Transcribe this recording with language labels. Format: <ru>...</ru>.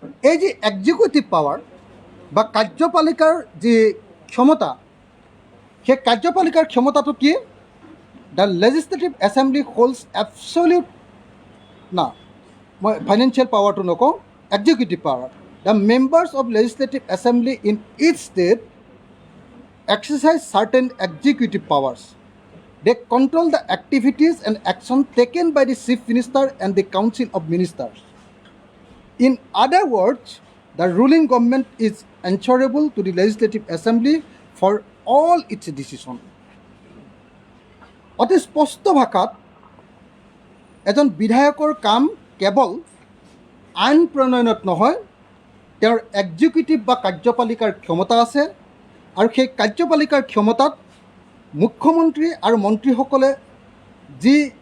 <as>এই যি executive power বা কাৰ্যপালিকাৰ যি ক্ষমতা, সেই কাৰ্যপালিকাৰ ক্ষমতাটো কি?</as> <en>the legislative assembly holds absolute</en> <as>না, মই ফাইনেন্সিয়েল পাৱাৰটো নকওঁ, executive power.</as> <en>The members of legislative assembly in each state exercise certain executive powers. They control the activities and action taken by the Chief Minister and the Council of Ministers. In other words, the ruling government is answerable to the Legislative Assembly for all its decisions.</en> <as>অতি স্পষ্ট ভাষাত এজন বিধায়কৰ কাম কেৱল আইন প্ৰণয়নত নহয়, তেওঁৰ এক্সিকিউটিভ বা কাৰ্যপালিকাৰ ক্ষমতা আছে আৰু সেই কাৰ্যপালিকাৰ ক্ষমতাত মুখ্যমন্ত্ৰী আৰু মন্ত্ৰীসকলে যি</as>